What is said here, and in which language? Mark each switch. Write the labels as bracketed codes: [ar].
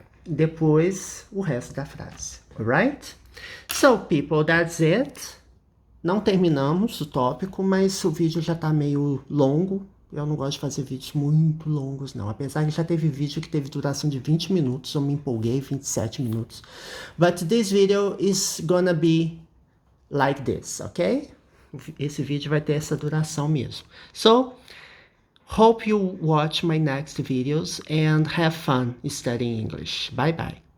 [pt] Depois o resto da frase, [en] alright? So, people, that's it. [pt] Não terminamos o tópico, mas o vídeo já tá meio longo. Eu não gosto de fazer vídeos muito longos, não. Apesar que já teve vídeo que teve duração de 20 minutos, eu me empolguei, 27 minutos. [en] But this video is gonna be like this, ok? [pt] Esse vídeo vai ter essa duração mesmo. [en] So, hope you watch my next videos and have fun studying English. Bye bye.